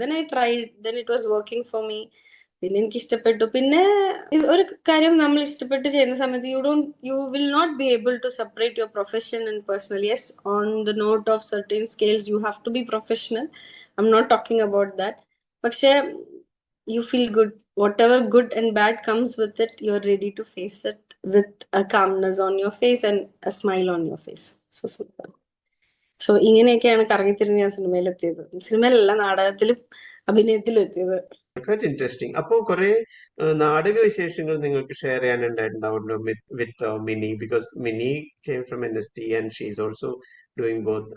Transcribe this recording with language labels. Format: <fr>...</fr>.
<en>Then I try, then it was working for me.</en> <ml>പിന്നെ എനിക്ക് ഇഷ്ടപ്പെട്ടു. പിന്നെ ഒരു കാര്യം നമ്മൾ ഇഷ്ടപ്പെട്ട് ചെയ്യുന്ന സമയത്ത്</ml> <en>You will not be able to separate your profession and personal. Yes, on the note of certain scales you have to be professional. I'm not talking about that. പക്ഷെ you feel good. Whatever good and bad comes with it, you're ready to face it with a calmness on your face and a smile on your face. So simple.</en> <ml>So ഇങ്ങനെയൊക്കെയാണ് കറങ്ങിത്തിരിഞ്ഞ് ഞാൻ സിനിമയിലെത്തിയത്. സിനിമയിലല്ല, നാടകത്തിലും അഭിനയത്തിലും എത്തിയത്.</ml> <en>Quite interesting.</en> <ml>അപ്പോ കുറെ നാടക വിശേഷങ്ങൾ നിങ്ങൾക്ക് share ചെയ്യാനുണ്ടായിട്ടുണ്ടാവുമല്ലോ</ml> <en>With Mini, because Mini came from NST and she is also doing both.</en>